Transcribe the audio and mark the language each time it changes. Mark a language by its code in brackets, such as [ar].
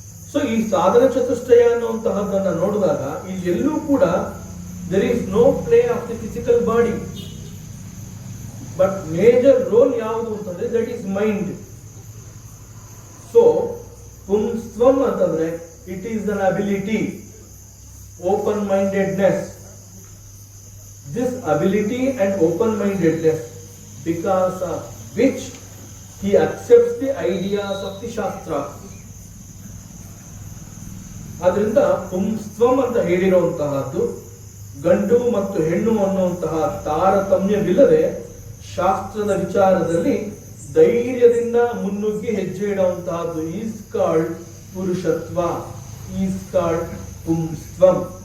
[kn] So ಈ ಸಾಧನ ಚತುಷ್ಟಯ ಅನ್ನುವಂತಹದ್ದನ್ನ ನೋಡಿದಾಗ ಇಲ್ಲಿ ಎಲ್ಲೂ ಕೂಡ [en] there is no play of the physical body, but major role [kn] ಯಾವುದು ಅಂತಂದ್ರೆ [en] That is mind. So [kn] ಪುಂಸ್ತ್ವಂ ಅಂತಂದ್ರೆ [en] It is an ability, open mindedness. This ability and open-mindedness, because of which he accepts the ideas of the Shastra. [kn] ಆದ್ರಿಂದ ಪುಂಸ್ತ್ವಂ ಅಂತ ಹೇಳಿರುವಂತಹದ್ದು ಗಂಡು ಮತ್ತು ಹೆಣ್ಣು ಅನ್ನುವಂತಹ ತಾರತಮ್ಯವಿಲ್ಲದೆ ಶಾಸ್ತ್ರದ ವಿಚಾರದಲ್ಲಿ ಧೈರ್ಯದಿಂದ ಮುನ್ನುಗ್ಗಿ ಹೆಜ್ಜೆ ಇಡುವಂತಹದ್ದು [en] is called [kn] ಪುರುಷತ್ವ, ಈಸ್ ಕಾಲ್ಡ್ ಪುಂಸ್ತ್ವಂ.